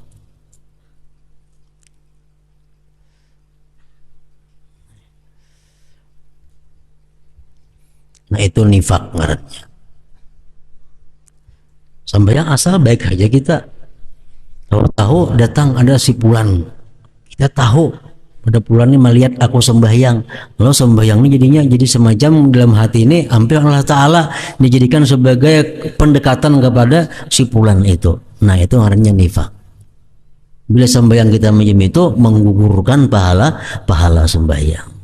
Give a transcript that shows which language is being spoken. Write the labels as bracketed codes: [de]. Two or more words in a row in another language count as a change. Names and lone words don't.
[bjn] Nah itu nifak ngarannya. [id] Sembahyang asal baik aja kita. Kalau tahu datang ada si Fulan, kita tahu pada Fulan ini melihat aku sembahyang, lalu sembahyang ini jadinya jadi semacam dalam hati ini hampir Allah Ta'ala dijadikan sebagai pendekatan kepada si Fulan itu. Nah itu artinya nifak. Bila sembahyang kita macam itu menggugurkan pahala sembahyang.